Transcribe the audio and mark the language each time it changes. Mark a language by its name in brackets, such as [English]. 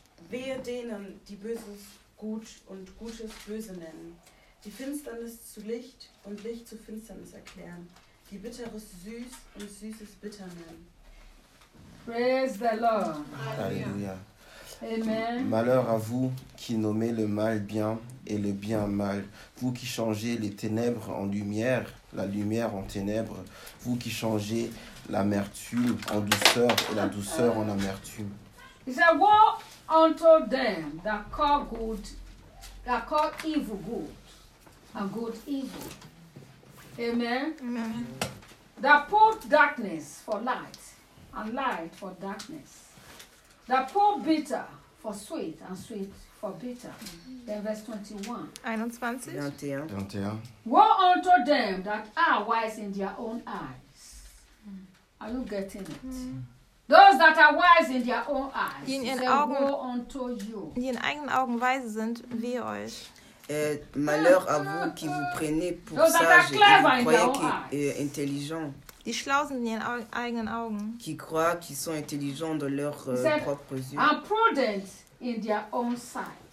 [German] Wehe denen, die Böses gut und Gutes böse nennen, die Finsternis zu Licht und Licht zu Finsternis erklären, die Bitteres süß und Süßes bitter nennen. [English] Praise the Lord. Hallelujah. Amen. [French] Malheur à vous qui nommez le mal bien et le bien mal, vous qui changez les ténèbres en lumière, la lumière en ténèbres, vous qui changez l'amertume en douceur et la douceur en amertume. [English] He said, woe unto them that call good, that call evil good, and good evil. Amen. Amen. That put darkness for light, and light for darkness. That pour bitter for sweet and sweet for bitter. Then verse 21. Woe unto them that are wise in their own eyes. Are you getting it? Those that are wise in their own eyes. [German] Die in ihren Augen, [English] woe unto you. [German] Die in eigenen Augen weise sind, wie euch. [French] Malheur à vous qui vous prenez pour sage et vous croyez qui est intelligent. [German] Die schlau sind in ihren eigenen Augen. [French] Qui croient qu'ils sont intelligents dans leurs propres yeux. [English] And prudent in their own sight.